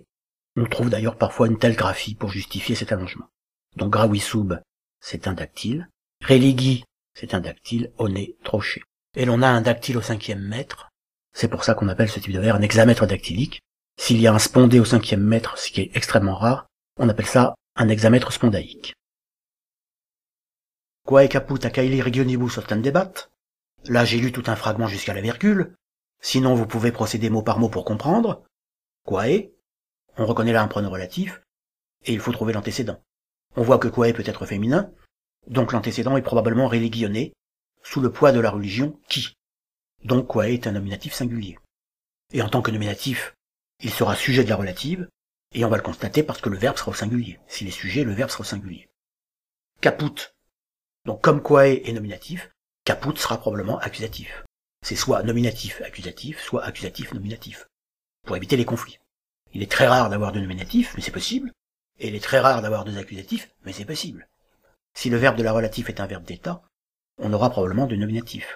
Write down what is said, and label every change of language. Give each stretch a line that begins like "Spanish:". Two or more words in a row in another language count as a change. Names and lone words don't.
French: On trouve d'ailleurs parfois une telle graphie pour justifier cet allongement. Donc
Latin: gravi sub,
French: c'est un dactyle. Religi, c'est un dactyle, oné, troché. Et l'on a un dactyle au 5e mètre. C'est pour ça qu'on appelle ce type de vers un hexamètre dactylique. S'il y a un spondé au 5e mètre, ce qui est extrêmement rare, on appelle ça un hexamètre spondaïque.
Latin: Quae caput a caeli regionibus ostendebat.
French: Là, j'ai lu tout un fragment jusqu'à la virgule. Sinon, vous pouvez procéder mot par mot pour comprendre. Quae, on reconnaît là un pronom relatif, et il faut trouver l'antécédent. On voit que quae peut être féminin, donc l'antécédent est probablement religionné, sous le poids de la religion qui. Donc quae est un nominatif singulier. Et en tant que nominatif, il sera sujet de la relative, et on va le constater parce que le verbe sera au singulier. S'il est sujet, le verbe sera au singulier. Caput. Donc comme quae est nominatif, caput sera probablement accusatif. C'est soit nominatif accusatif, soit accusatif nominatif, pour éviter les conflits. Il est très rare d'avoir deux nominatifs, mais c'est possible, et il est très rare d'avoir deux accusatifs, mais c'est possible. Si le verbe de la relative est un verbe d'état, on aura probablement deux nominatifs.